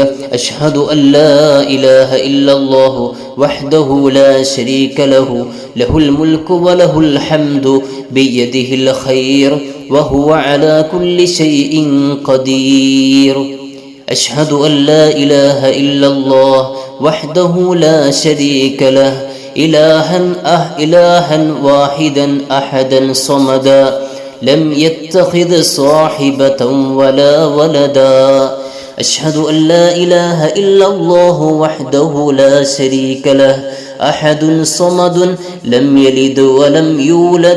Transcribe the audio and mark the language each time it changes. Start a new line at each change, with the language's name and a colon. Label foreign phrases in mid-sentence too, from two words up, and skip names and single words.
Arabic: أشهد أن لا إله إلا الله وحده لا شريك له له الملك وله الحمد بيده الخير وهو على كل شيء قدير. أشهد أن لا إله إلا الله وحده لا شريك له إلها واحدا أحدا صمدا لم يتخذ صاحبة ولا ولدا أشهد أن لا إله إلا الله وحده لا شريك له أحد صمد لم يلد ولم يولد